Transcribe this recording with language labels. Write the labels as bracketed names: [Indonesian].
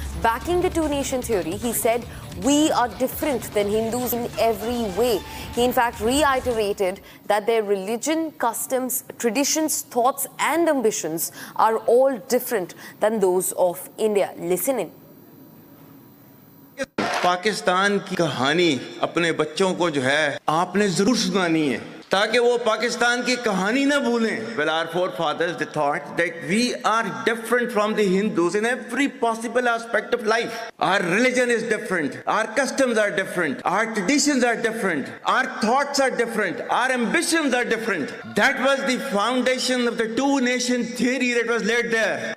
[English] Backing the two-nation theory, he said, we are different than Hindus in every way. He in fact reiterated that their religion, customs, traditions, thoughts and ambitions are all different than those of India. Listen in. [Hindi] Pakistan की कहानी अपने बच्चों को जो है आपने जरूर सुनानी है, ताकि वो पाकिस्तान की कहानी ना भूलें. [English] Well, our forefathers, they thought that we are different from the Hindus in every possible aspect of life. Our religion is different, our customs are different, our traditions are different, our thoughts are different, our ambitions are different. That was the foundation of the two-nation theory that was laid there.